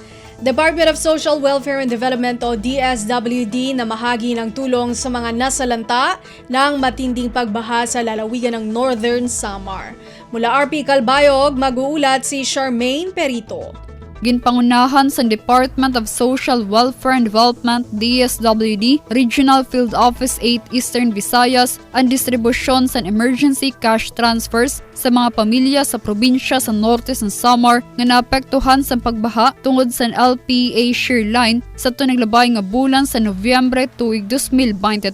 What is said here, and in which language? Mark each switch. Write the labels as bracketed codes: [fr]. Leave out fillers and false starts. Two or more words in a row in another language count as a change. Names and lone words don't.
[tl] Department of Social Welfare and Development o DSWD na mahagi ng tulong sa mga nasalanta ng matinding pagbaha sa lalawigan ng Northern Samar. Mula RP Calbayog, mag-uulat si Charmaine Perito. [hil] Ginpangunahan sa Department of Social Welfare and Development DSWD Regional Field Office 8 Eastern Visayas ang distribusyon sa emergency cash transfers sa mga pamilya sa probinsya sa Norte ng Samar nga naapektuhan sa pagbaha tungod sa LPA shear line sa naglabay nga bulan sa Nobyembre tuig 2023.